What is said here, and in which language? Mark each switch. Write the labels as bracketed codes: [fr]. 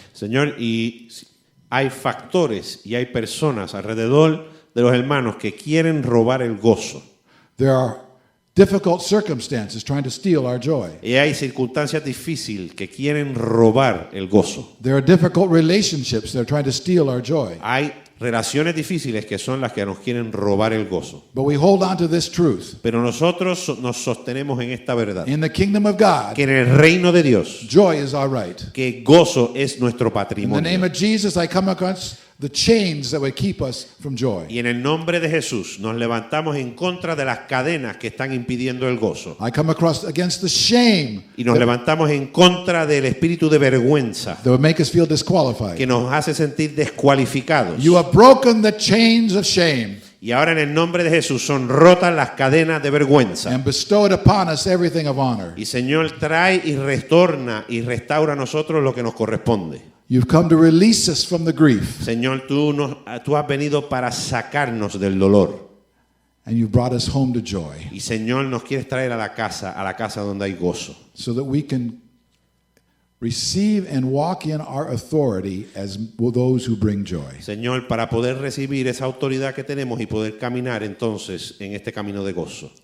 [es] Señor, y hay factores y hay personas alrededor de los hermanos que quieren robar el gozo. [en] There are difficult circumstances trying to steal our joy. [es] Y hay circunstancias difíciles que quieren robar el gozo. [en] There are difficult relationships that are trying to steal our joy. [es] Hay relaciones difíciles que son las que nos quieren robar el gozo. [en] But we hold on to this truth. [es] Pero nosotros nos sostenemos en esta verdad, [en] In the kingdom of God, [es] que en el reino de Dios, [en] joy is our right. [es] que gozo es nuestro [en] In the name [es] patrimonio. [en] of Jesus, I come against the chains that would keep us from joy. [es] Y en el nombre de Jesús nos levantamos en contra de las cadenas que están impidiendo el gozo. [en] I come against the shame [es] Y nos levantamos en contra del espíritu de vergüenza [en] that would make us feel disqualified. [es] que nos hace sentir descualificados. [en] You have broken the chains of shame [es] Y ahora en el nombre de Jesús son rotas las cadenas de vergüenza. [en] and bestowed upon us everything of honor. [es] Y Señor, trae y retorna y restaura a nosotros lo que nos corresponde. [en] You've come to release us from the grief, [es] Señor, tú has venido para sacarnos del dolor. [en] and you brought us home to joy [es] Y Señor, nos quieres traer a la casa donde hay gozo. [en] so that we can receive and walk in our authority as those who bring joy. [es] Señor, para poder recibir esa autoridad que tenemos y poder caminar entonces en este camino de gozo.